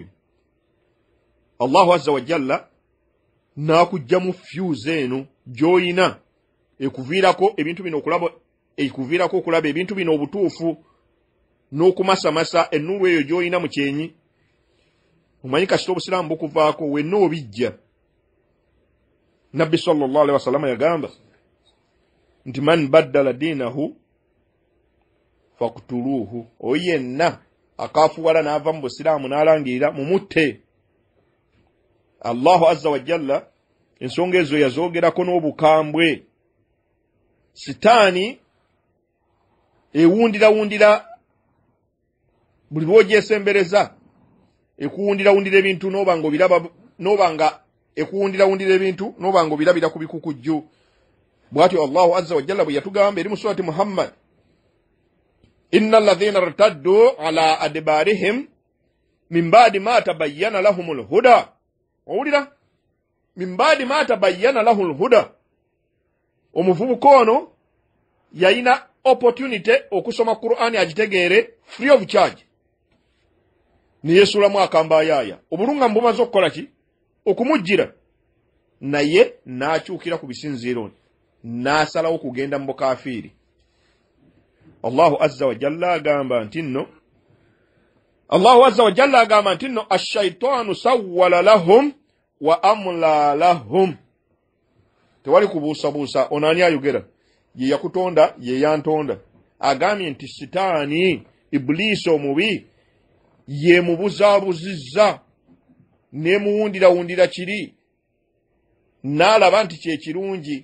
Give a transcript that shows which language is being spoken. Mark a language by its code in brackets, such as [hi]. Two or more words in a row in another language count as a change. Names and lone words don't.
[ar] الله عز وجل [lg] n'akujja mu fuse eno gy'oyina ekuviirako ebintu bino okulaba ebintu bino obutuufu n'okumasamasa ennulu eyo gy'oyina mu kyenyi. Omanyi kasita obusiraamu bukuvaako wenna obijja. Nabbi [ar] صلى الله عليه وسلم [lg] yagamba nti [ar] من بدل دينه فاقتلوه, [lg] oyenna akaafuwala n'ava mu busiraamu n'alangirira mumutte. [ar] الله عز وجل [lg] ensonga ezo yazoogerako n'obukambwe. Sitaani ewundirawundira buli lw'ogyesembereza ekuwundirawundira ebintu n'obanga ekuwundirawundira ebintu n'obanga obirabira ku bikukujju. Bw'atyo [ar] الله عز وجل [lg] bwe yatugamba eri mu surati Muhammad, [ar] إن الذين ارتدوا على أدبارهم من بعد ما تبين لهم الهدى. [lg] Owulira? [ar] من بعد ما تبين لهم الهدى. [lg] Omuvubuka ono yayina opportunity okusoma Qur'ani agitegeere [en] free of charge. [lg] Ni yeesulamu akambayaaya. Obulunga mbumaze okukola ki? Okumujjira. Naye n'akyukira ku bisinziiro n'asalawo kugenda mu bukafiiri. [ar] الله عز وجل [lg] agamba nti nno [ar] الشيطان سول لهم وأملى لهم. [lg] Tewali kubuusabuusa. Ono ani ayogera? Ye yakutonda, ye yantonda. Agambye nti sitaani, Ibliisi omubi, ye mubuzaabuzizza ne muwundirawundira kiri n'alaba nti kye kirungi.